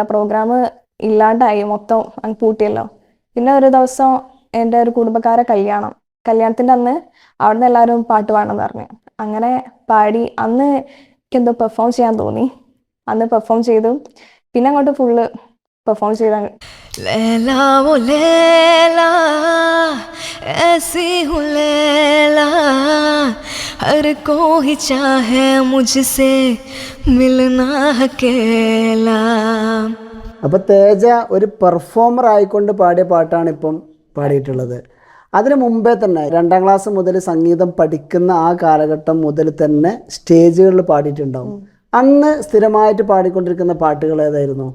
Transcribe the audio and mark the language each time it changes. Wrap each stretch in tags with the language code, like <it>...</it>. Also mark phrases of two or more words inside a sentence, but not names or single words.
<ml>പ്രോഗ്രാം ഇല്ലാണ്ടായി, മൊത്തം അങ്ങ് പൂട്ടിയല്ലോ. പിന്നെ ഒരു ദിവസം എൻ്റെ ഒരു കുടുംബക്കാരെ കല്യാണത്തിൻ്റെ അന്ന് അവിടുന്ന് എല്ലാവരും പാട്ട് പാടണമെന്ന് പറഞ്ഞു. അങ്ങനെ പാടി. അന്ന് എനിക്കെന്തോ പെർഫോം ചെയ്യാൻ തോന്നി. അന്ന് പെർഫോം ചെയ്തു. പിന്നെ അങ്ങോട്ട് ഫുള്ള് പെർഫോം ചെയ്താണ്.</ml> <hi>हर कोई चाहे मुझसे मिलना अकेला.</hi> <ml>അപ്പൊ തേജ ഒരു പെർഫോമർ ആയിക്കൊണ്ട് പാടിയ പാട്ടാണ് ഇപ്പം പാടിയിട്ടുള്ളത്. അതിനു മുമ്പേ തന്നെ 2ാം ക്ലാസ് മുതൽ സംഗീതം പഠിക്കുന്ന ആ കാലഘട്ടം മുതൽ തന്നെ സ്റ്റേജുകളിൽ പാടിയിട്ടുണ്ടാവും. അന്ന് സ്ഥിരമായിട്ട് പാടിക്കൊണ്ടിരിക്കുന്ന പാട്ടുകൾ ഏതായിരുന്നു?</ml>